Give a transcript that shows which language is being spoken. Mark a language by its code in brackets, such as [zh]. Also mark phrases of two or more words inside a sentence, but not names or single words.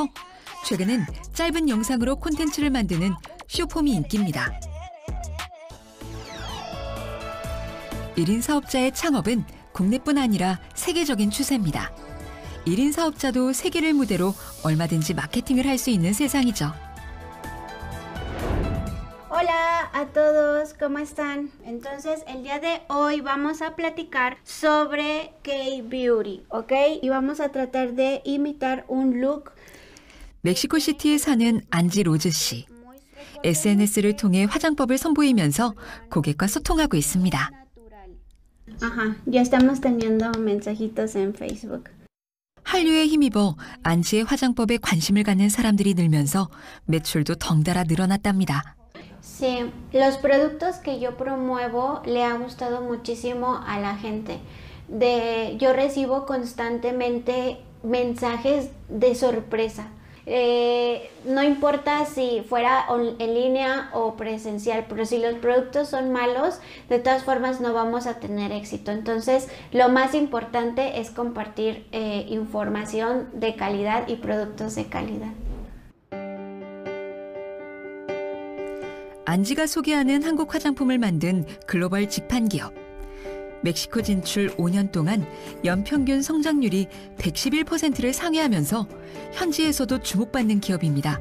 [ko] 최근엔 짧은 영상으로 콘텐츠를 만드는 쇼폼이 인기입니다. 1인 사업자의 창업은 국내뿐 아니라 세계적인 추세입니다. 1인 사업자도 세계를 무대로 얼마든지 마케팅을 할 수 있는 세상이죠. [es] Hola a todos, ¿cómo están? Entonces, el día de hoy vamos a platicar sobre K-Beauty, ¿ok? Y vamos a tratar de imitar un look. [ko] 멕시코시티에 사는 안지 로즈 씨. SNS를 통해 화장법을 선보이면서 고객과 소통하고 있습니다. [es] Ajá, ya estamos teniendo mensajitos en Facebook. [ko] 한류에 힘입어 안지의 화장법에 관심을 갖는 사람들이 늘면서 매출도 덩달아 늘어났답니다. [es] Sí, los productos que yo promuevo le ha gustado muchísimo a la gente. Yo recibo constantemente mensajes de sorpresa. No importa si fuera en línea o presencial, pero si los productos son malos, de todas formas no vamos a tener éxito. Entonces, lo más importante es compartir información de calidad y productos de calidad. [ko] 안지가 소개하는 한국 화장품을 만든 글로벌 직판 기업. 멕시코 진출 5년 동안 연평균 성장률이 111%를 상회하면서 현지에서도 주목받는 기업입니다.